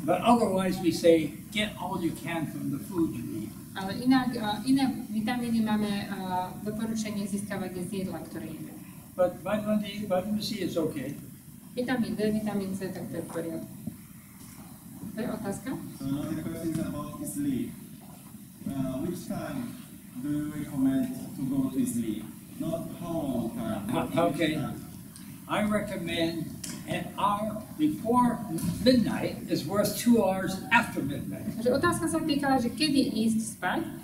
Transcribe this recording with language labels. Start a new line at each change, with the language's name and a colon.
English: But otherwise, we say get all you can from the food you eat.
Slovak: Ale inak iné vitamíny máme doporučenie získavať z jedla, ktoré jeme.
English: But vitamin D, vitamin C is okay.
Slovak: Vitamín D, vitamín C, tak to je v poriadku. To je otázka?
English: So another question is about sleep. Which time do you recommend to go to sleep? Not how long time. but which Okay. time? I recommend an hour before midnight is worth 2 hours after midnight.
Slovak: Takže otázka sa týkala, že kedy ísť spať.